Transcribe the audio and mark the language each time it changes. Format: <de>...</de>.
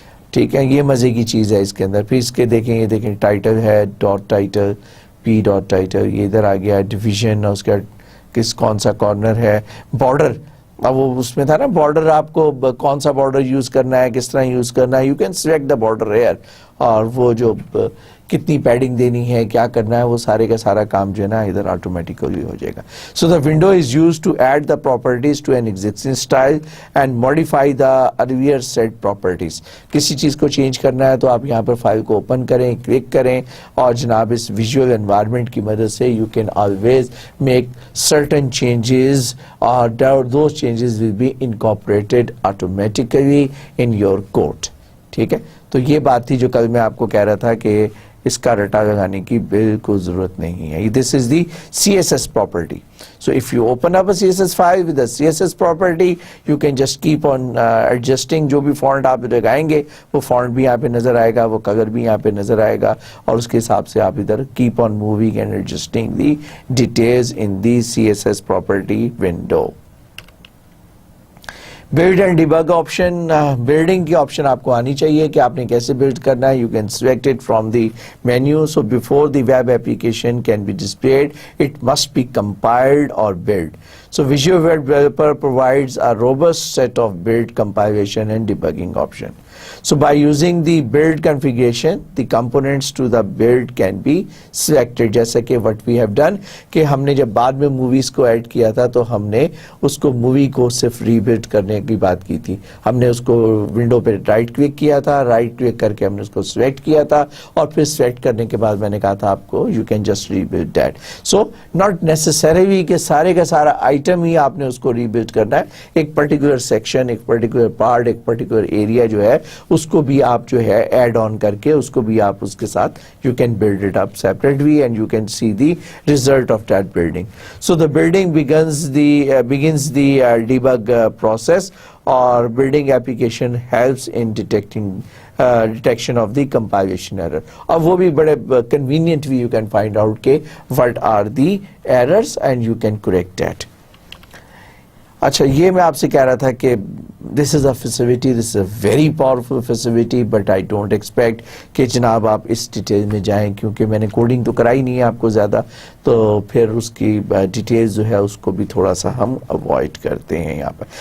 <ur>ٹھیک ہے, یہ مزے کی چیز ہے اس کے اندر. پھر اس کے دیکھیں, یہ دیکھیں ٹائٹل ہے, ڈاٹ ٹائٹل, پی ڈاٹ ٹائٹل, یہ ادھر آ گیا ڈویژن, اور اس کا کون سا کارنر ہے, بارڈر. اب وہ اس میں تھا نا بارڈر, آپ کو کون سا بارڈر یوز کرنا ہے, کس طرح یوز کرنا ہے,</ur> <en>You can select the border here.</en> <ur>اور وہ جو کتنی پیڈنگ دینی ہے, کیا کرنا ہے, وہ سارے کا سارا کام جو ہے نا ادھر آٹومیٹیکلی ہو جائے گا.</ur> <en>So the window is used to add the properties to an existing style and modify the earlier set properties.</en> <ur>کسی چیز کو چینج کرنا ہے تو آپ یہاں پر فائل کو اوپن کریں, کلک کریں, اور جناب اس ویژول انوائرمنٹ کی مدد سے</ur> <en>You can always make certain changes, اور those changes will be incorporated automatically in your code.</en> <ur>ٹھیک ہے, تو یہ بات تھی جو کل میں آپ کو کہہ رہا تھا کہ اس کا رٹا لگانے کی بالکل ضرورت نہیں ہے.</ur> <en>This is the CSS property. So if you open up a CSS file with a CSS property, you can just keep on adjusting.</en> <ur>جو بھی فونٹ آپ لگائیں گے وہ فونٹ بھی یہاں پہ نظر آئے گا, وہ کلر بھی یہاں پہ نظر آئے گا, اور اس کے حساب سے آپ ادھر</ur> <en>keep on moving and adjusting the details in the CSS property window.</en> <ur>Blood and debug option, building کی آپشن آپ کو آنی چاہیے کہ آپ نے کیسے بلڈ کرنا ہے.</ur> <en>You can select it from the menu. So before the web application can be displayed it must be compiled اور build. So Visual Web Developer provides a robust set of build, compilation and debugging option. So by using the build configuration, the components to the build can be selected.</en> <ur>جیسا کہ</ur> <en>what we have done</en> <ur>کہ ہم نے جب بعد میں movies کو add کیا تھا تو ہم نے اس کو مووی کو صرف ری بلڈ کرنے کی بات کی تھی. ہم نے اس کو ونڈو پہ رائٹ کلک کیا تھا, رائٹ کلک کر کے ہم نے اس کو سلیکٹ کیا تھا, اور پھر سلیکٹ کرنے کے بعد میں نے کہا تھا آپ کو</ur> <en>you can just rebuild that. So not necessarily</en> <ur>کہ سارے کا سارا آئٹم ہی آپ نے اس کو ری بلڈ کرنا ہے. ایک پرٹیکولر سیکشن, ایک پرٹیکولر پارٹ, ایک پرٹیکولر ایریا جو ہے اس کو بھی آپ جو ہے ایڈ آن کر کے اس کو بھی آپ اس کے ساتھ</ur> <en>You can build it up separately and you can see the result of that building. So the building begins the debug process, اور building application helps in detection of the compilation error.</en> <ur>اور وہ بھی بڑے</ur> <en>convenient way you can find out کہ what are the errors and you can correct that.</en> <ur>اچھا, یہ میں آپ سے کہہ رہا تھا کہ</ur> <en>this is a facility, this is a very powerful facility, but I don't expect</en> <ur>کہ جناب آپ اس ڈیٹیل میں جائیں, کیونکہ میں نے کوڈنگ تو کرائی نہیں ہے آپ کو زیادہ, تو پھر اس کی ڈیٹیلز جو ہے اس کو بھی تھوڑا سا ہم اوائڈ کرتے ہیں یہاں پر.</ur>